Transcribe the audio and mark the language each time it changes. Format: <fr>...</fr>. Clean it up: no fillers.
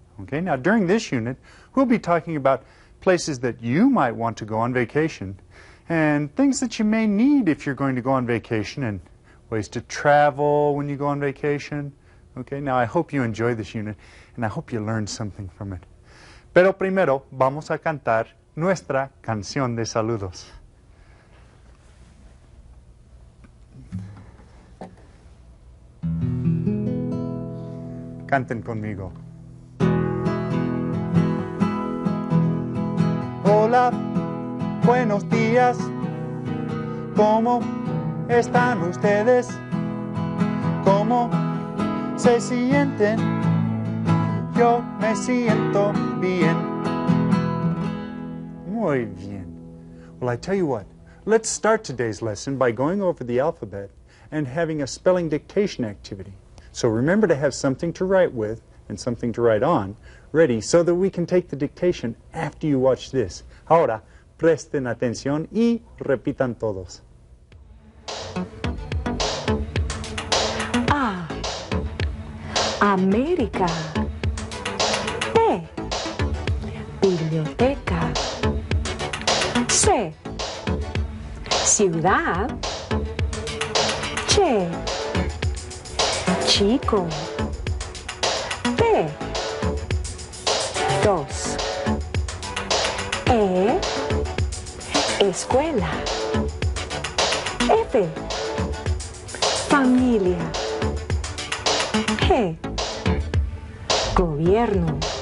<en>Okay, now during this unit, we'll be talking about places that you might want to go on vacation and things that you may need if you're going to go on vacation and ways to travel when you go on vacation. Okay, now I hope you enjoy this unit and I hope you learned something from it.</en> <es>Pero primero vamos a cantar nuestra canción de saludos. Canten conmigo. Hola, buenos días. ¿Cómo están ustedes? ¿Cómo se sienten? Yo me siento bien. Muy bien.</es> <en>Well, I tell you what, let's start today's lesson by going over the alphabet and having a spelling dictation activity. So remember to have something to write with and something to write on ready so that we can take the dictation after you watch this.</en> <es>Ahora, presten atención y repitan todos. A. América. B. Biblioteca. C. Ciudad. Che. Chico. D. Dos. E. Escuela. F. Familia. G. Gobierno.</es>